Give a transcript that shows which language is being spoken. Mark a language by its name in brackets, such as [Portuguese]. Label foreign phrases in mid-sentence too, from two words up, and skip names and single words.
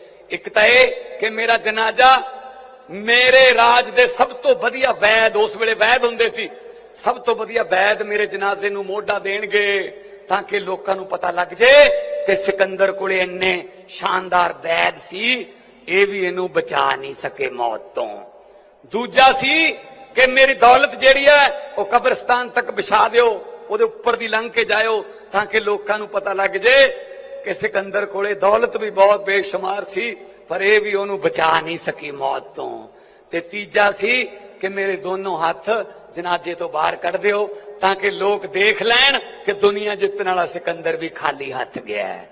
[Punjabi] ਇਕ ਤੋ ਯਹ ਕਿ ਮੇਰਾ ਜਨਾਜ਼ਾ ਮੇਰੇ ਰਾਜ ਦੇ ਸਭ ਤੋ ਵਧੀਆ ਵੈਦ, ਉਸ ਵੇਲੇ ਵੈਦ ਹੁੰਦੇ ਸੀ, ਸਭ ਤੋ ਵਧੀਆ ਵੈਦ ਮੇਰੇ ਜਨਾਜ਼ੇ ਨੂੰ ਮੋਢਾ ਦੇਣਗੇ, ਤਾਂ ਕਿ ਲੋਕਾਂ ਨੂੰ ਪਤਾ ਲੱਗ ਜਾਏ ਕਿ ਸਿਕੰਦਰ ਕੋਲੇ ਇੰਨੇ ਸ਼ਾਨਦਾਰ ਵੈਦ ਸੀ, ਯੇ ਭੀ ਇਨੂੰ ਬਚਾ ਨਹੀਂ ਸਕੇ ਮੌਤ ਤੋ। ਦੂਜਾ ਸੀ ਕਿ ਮੇਰੀ ਦੌਲਤ ਜਿਹੜੀ ਹੈ ਵੋ ਕਬਰਿਸਤਾਨ ਤਕ ਵਿਛਾ ਦਿਓ, ਉਹਦੇ ਉੱਪਰ ਦੀ ਲੰਘ ਕੇ ਜਾਇਓ, ਤਾਂ ਕਿ ਲੋਕਾਂ ਨੂੰ ਪਤਾ ਲੱਗ ਜੇ ਕਿ ਸਿਕੰਦਰ ਕੋਲੇ ਦੌਲਤ ਵੀ ਬਹੁਤ ਬੇਸ਼ੁਮਾਰ ਸੀ, ਪਰ ਇਹ ਵੀ ਉਹਨੂੰ ਬਚਾ ਨਹੀਂ ਸਕੀ ਮੌਤ ਤੋਂ। ਤੇ ਤੀਜਾ ਸੀ ਕਿ ਮੇਰੇ ਦੋਨੋਂ ਹੱਥ ਜਨਾਜ਼ੇ ਤੋਂ ਬਾਹਰ ਕੱਢ ਦਿਓ ਤਾਂ ਕਿ ਲੋਕ ਦੇਖ ਲੈਣ ਕਿ ਦੁਨੀਆ ਜਿੱਤਣ ਵਾਲਾ ਸਿਕੰਦਰ ਵੀ ਖਾਲੀ ਹੱਥ ਗਿਆ ਹੈ।